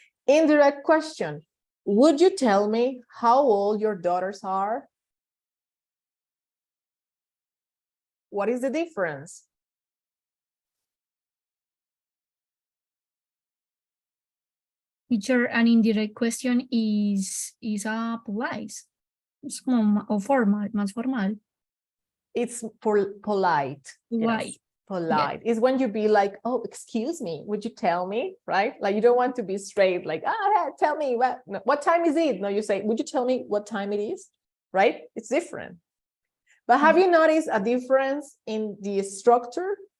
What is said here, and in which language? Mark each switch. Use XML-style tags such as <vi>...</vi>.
<en>Indirect question. Would you tell me how old your daughters are? What is the difference? Teacher, an indirect question is a polite.</en> <es>Es como o formal, más formal.</es> <en>It's for polite. Polite. Yes, polite. It's when you be like, oh, excuse me, would you tell me, right? Like you don't want to be straight, like, tell me what time is it? No, you say, would you tell me what time it is, right? It's different. But have you noticed a difference in the structure?</en>